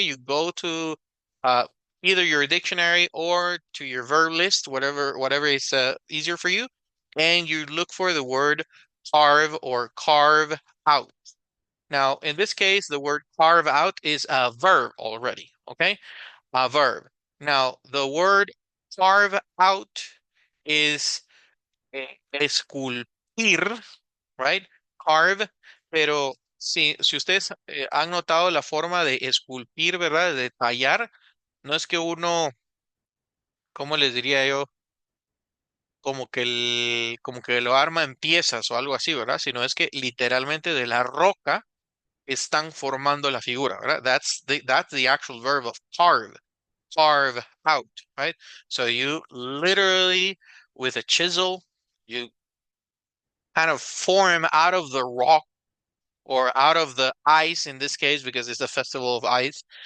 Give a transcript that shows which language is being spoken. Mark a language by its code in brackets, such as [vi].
[en] You go to uh, either your dictionary or to your verb list, whatever is easier for you, and you look for the word carve or carve out. Now, in this case, the word carve out is a verb already, okay? A verb. Now, the word carve out is esculpir, right? [es] Carve, pero si ustedes han notado la forma de esculpir, ¿verdad? De tallar, no es que uno, ¿cómo les diría yo? Como que lo arma en piezas o algo así, ¿verdad? Sino es que literalmente de la roca están formando la figura, ¿verdad? [en] That's the actual verb of carve, carve out, right? So you literally with a chisel, you kind of form out of the rock or out of the ice in this case because it's a festival of ice.